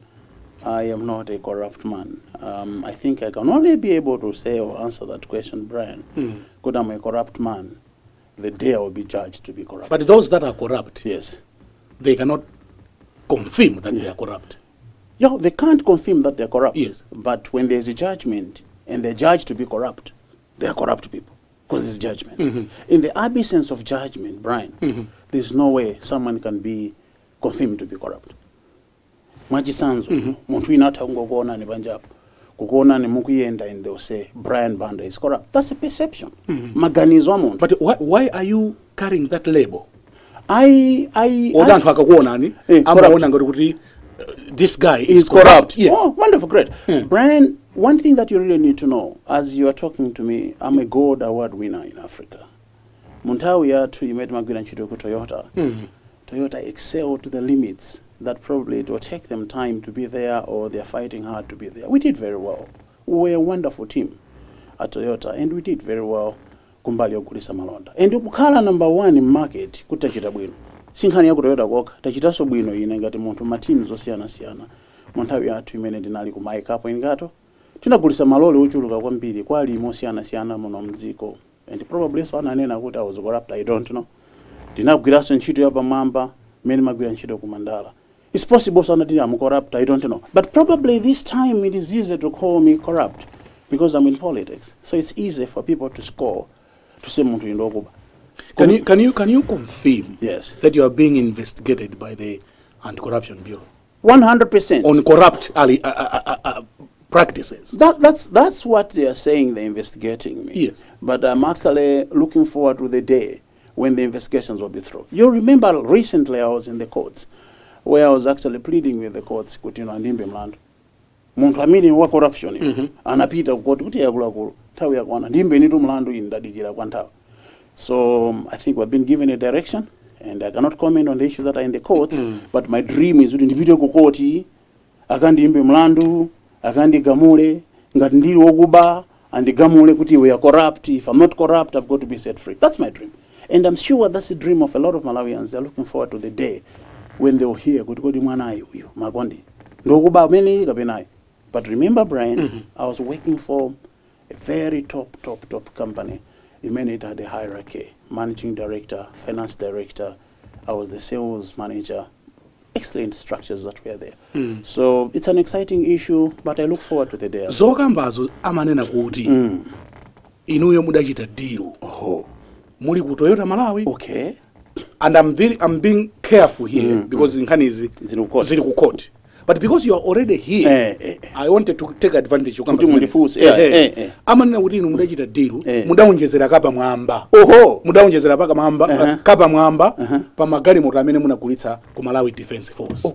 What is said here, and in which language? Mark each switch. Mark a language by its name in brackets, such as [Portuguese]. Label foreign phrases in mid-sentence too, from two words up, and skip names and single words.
[English] I am not a corrupt man. I think I can only be able to say or answer that question, Brian. Because I'm a corrupt man, the day I will be judged to be corrupt. But those that are corrupt, yes, they cannot confirm that they are corrupt. Yeah, they can't confirm that they're corrupt. Yes. But when there's a judgment and they're judged to be corrupt, they are corrupt people. Because it's judgment. In the absence of judgment, Brian, there's no way someone can be confirmed to be corrupt. [Nyanja] Mwachisanzo, muntu inatha kungokuona ni banjapo. Kukuona ni mukuyenda [English] and they'll say, Brian Banda is corrupt. That's a perception. [Nyanja] Maganizo wa muntu. [English] But why are you carrying that label? [Nyanja] Odantu akakuona ni, amaona ngoti kuti [English] this guy is corrupt. Yes. Oh, wonderful, great. Brian, one thing that you really need to know, as you are talking to me, I'm a gold award winner in Africa. [Nyanja] Muntawi yathu imeti magwira ntchito ku Toyota. [English] Toyota excel to the limits that probably it will take them time to be there or they're fighting hard to be there. We did very well. We were a wonderful team at Toyota and we did very well [Nyanja] kumbali yokulisa malonda. And ukukhala [English] number 1 in market [Nyanja] kutachita bwino. Sinkhani ya ku Toyota koka, tachitaso bwino ine ngati munthu ma teams osiyana-siyana. Munthawi yathu imene ndinali ku Mike Up and Gato. Tinagulisa malole ochuluka kwambiri kwali mosiyana-siyana muno mdziko. [English] And probably so [Nyanja] ananena kuti [English] I was corrupt, I don't know. [Nyanja] Ndinagwiraso ntchito ya pamwamba, mene magwira ntchito ku Mandala. [English] It's possible so that I'm corrupt, I don't know. But probably this time it is easy to call me corrupt because I'm in politics. So it's easy for people to score to say [Nyanja] muntu indokuba. [English] Can you confirm yes that you are being investigated by the Anti-Corruption Bureau? 100%. On corrupt practices. That's what they are saying, they're investigating me. Yes. But I'm actually looking forward to the day when the investigations will be through. You remember recently I was in the courts where I was actually pleading with the courts [Nyanja] kuti ndimbe mlandu. Muntu amene wa corruption anapita kukoti kuti yakuluakulu nthawi yakwana ndimbe nitu mlandu indadikira kwa nthawi. [English] So I think we've been given a direction and I cannot comment on the issues that are in the courts, but my dream is [Nyanja] kuti ndipite ku koti akandimbe mlandu akandigamule ngati ndili wokuba andigamule kuti [English] we are corrupt. If I'm not corrupt, I've got to be set free. That's my dream. And I'm sure that's the dream of a lot of Malawians. They're looking forward to the day when they'll hear [Nyanja] kuti kodi mwanayi uyu Makondi ndokuba amene kapenayi. [English] But remember, Brian, I was working for a very top company. It had a hierarchy, managing director, finance director. I was the sales manager. Excellent structures that were there. So it's an exciting issue, but I look forward to the day. [Nyanja] Zokambazo amanena kuti inuyo mudachita deal. Muli ku Toyota Malawi. [English] Okay. And I'm being careful here because [Nyanja] nkhani izi zili ku court. [English] But because you are already here, I wanted to take advantage of [Nyanja] amanena kuti inu mudachita deal, mudaonjezera kapa mwamba. Mudaonjezera paka mwamba, kapa mwamba pa magalimoto amene munagulitsa ku Malawi Defense Force.